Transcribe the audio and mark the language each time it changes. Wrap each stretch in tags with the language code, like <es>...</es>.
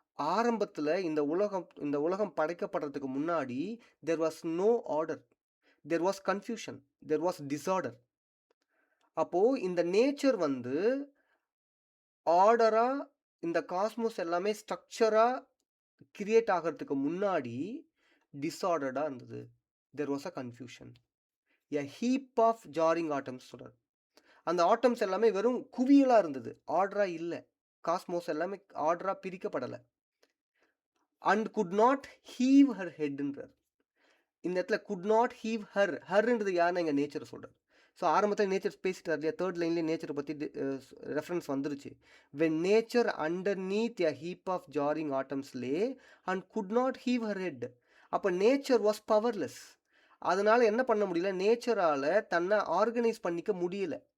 <ta>ஆரம்பத்தில் இந்த உலகம் படைக்கப்படுறதுக்கு முன்னாடி</ta> <en>There was no order, there was confusion, there was disorder.</en> <ta>அப்போ இந்த நேச்சர் வந்து ஆர்டரா இந்த காஸ்மோஸ் எல்லாமே ஸ்ட்ரக்சரா கிரியேட் ஆகிறதுக்கு முன்னாடி டிஸார்டர்டா இருந்தது.</ta> <en>there was a confusion. a heap of jarring atoms</en> <ta>சொல்றாரு. அந்த ஆட்டம்ஸ் எல்லாமே வெறும் குவியலா இருந்தது, ஆர்டரா இல்லை. காஸ்மோஸ் எல்லாமே ஆர்டரா பிரிக்கப்படலை.</ta> <en>and could not heave her headன்றார்.</en> <ta>இந்த இடத்துல குட் நாட் ஹீவ் ஹர்ன்றது யாருன்னா இங்கே நேச்சர் சொல்கிறார். ஸோ ஆரம்பத்தில் நேச்சர் பேசிட்டார் இல்லையா, 3rd லைன்லேயே நேச்சரை பற்றி ரெஃபரன்ஸ் வந்துருச்சு.</ta> <en>When nature underneath a heap of jarring atoms lay and could not heave her head.</en> <ta>அப்போ</ta> <en>Nature was powerless.</en> <ta>அதனால் என்ன பண்ண முடியல, நேச்சரால் தன்னை ஆர்கனைஸ் பண்ணிக்க முடியல.</ta>